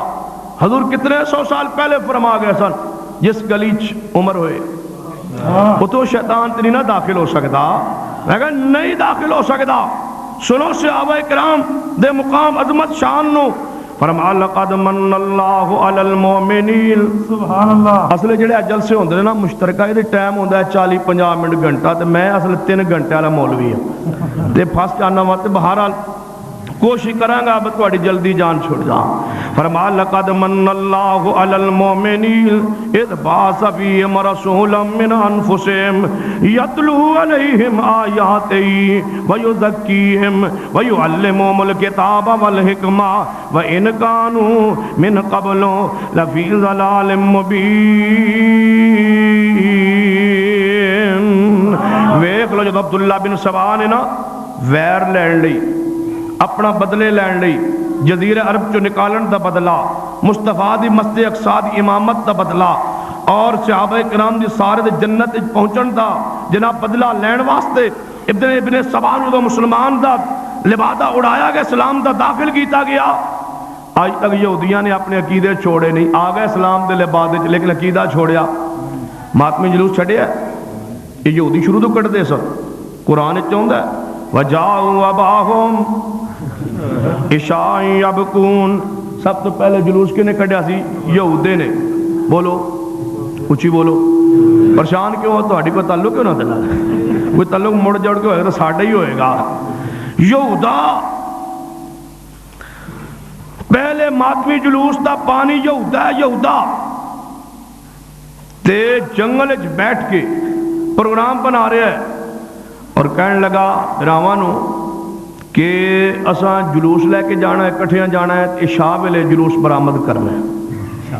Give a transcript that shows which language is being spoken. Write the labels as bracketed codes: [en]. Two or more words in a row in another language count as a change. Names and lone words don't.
[pa] حضور کتنے 100 سال پہلے فرما گئے سن جس گلی چ عمر ہوئے وہ تو شیطان تے نہیں نہ داخل ہو سکتا، میں کہا نہیں داخل ہو سکتا۔ سنو صحابہ کرام دے مقام عظمت شان نو، فرمایا [ar] لقد من اللہ علی المؤمنین، سبحان اللہ۔ [pa] اصل جڑے جلسے ہوندے نے نا مشترکہ یہ ٹائم ہوندا ہے 40-50 منٹ گھنٹہ، تے میں اصل 3 گھنٹے والا مولوی ہوں تے پھس جانا وا، تے بہرحال کوشش کراں گا اب تہاڈی جلدی جان چھوڑ جا۔ فرمایا [ar] لقد من اللہ علی المؤمنین اذ بعث فیہم رسولا من انفسہم یتلو علیہم آیاتہ ویزکیہم ویعلمہم الکتاب والحکمہ وان کانوا من قبل لفی ضلال مبین۔ [pa] ویکھ لو جب عبداللہ بن سبا نے نا ویر لین لئی، اپنا بدلے لین لئی، جزیرہ عرب چو نکالن دا بدلہ، مصطفیٰ دی مسجد اقصی دی امامت دا بدلہ، اور صحابہ کرام دی سارے دے جنت پہنچن دا جناب بدلہ لین واسطے ابن سبا نو دا مسلمان دا لبادہ اڑایا گیا، اسلام دا داخل کیتا گیا۔ آج تک یہودیاں نے اپنے عقیدے چھوڑے نہیں، آ گئے اسلام دے لبادے چ لیکن عقیدہ چھوڑیا، ماتمی جلوس چھڑیا۔ یہ یہودی شروع تو کٹ دے سن، قرآن چاہتا ہے [ar] وَجَاءُوا أَبَاهُمْ عِشَاءً يَبْكُونَ، [pa] سب تو پہلے جلوس کے نے کٹیا سی یہودے نے، بولو اچھی بولو، پریشان کیوں ہو؟ تہاڈی کوئی تعلق کیوں نہ دلا، کوئی تعلق مڑ جڑ کے ہوئے گا تو ساڈا ہی ہوئے گا۔ یہودا پہلے ماتمی جلوس دا پانی یہودا ہے، یہودا تے جنگل وچ بیٹھ کے پروگرام بنا رہا ہے اور کہنے لگا راوانو کہ اساں جلوس لے کے جانا ہے، کٹھیاں جانا ہے، عشاء ویلے جلوس برآمد کرنا ہے۔